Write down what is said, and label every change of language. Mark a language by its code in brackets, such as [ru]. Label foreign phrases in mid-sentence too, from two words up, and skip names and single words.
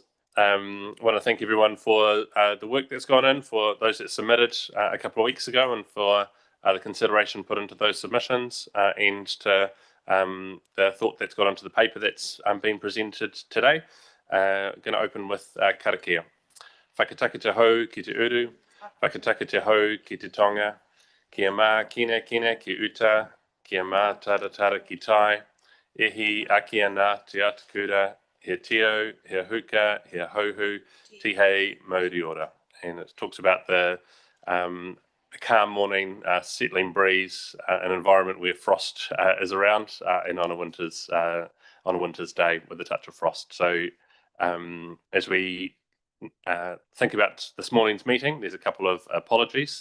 [en] I want to thank everyone for the work that's gone in, for those that submitted a couple of weeks ago, and for the consideration put into those submissions, and to the thought that's gone into the paper that's been presented today. Going to open with karakia. [mi] Whakataka te hau ki te uru, whakataka te hau ki te tonga, kia mā kina kina ki uta, kia mā taratara ki tai, ehi aki ana te atakura, he tio, he huka, he hauhu, tihei mauri ora. [en] And it talks about the calm morning, settling breeze, an environment where frost is around, and on a winter's day with a touch of frost. So as we think about this morning's meeting, there's a couple of apologies.